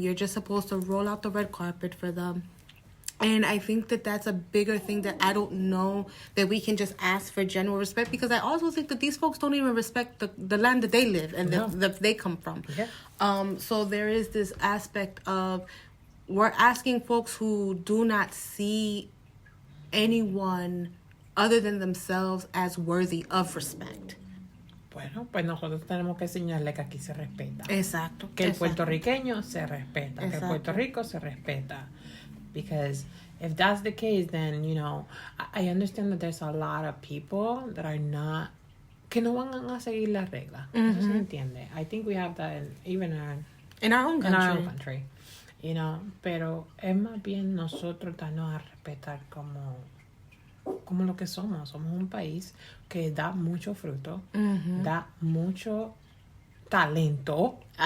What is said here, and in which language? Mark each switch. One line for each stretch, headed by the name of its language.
English: You're just supposed to roll out the red carpet for them. And I think that that's a bigger thing that I don't know that we can just ask for general respect, because I also think that these folks don't even respect the land that they live and that they come from. Yeah. So there is this aspect of we're asking folks who do not see anyone other than themselves as worthy of respect.
Spanish: Bueno, pues nosotros tenemos que enseñarle que aquí se respeta. Exacto. Que el puertorriqueño se respeta. Exacto. Que Puerto Rico se respeta.
English: Because if that's the case, then, I understand that there's a lot of people that are not,
Spanish: que no van a seguir las reglas. Eso se entiende.
English: I think we have that even in our own country. In our own country.
Spanish: Pero es más bien nosotros darnos a respetar como lo que somos. Somos un país que da mucho fruto, da mucho talento.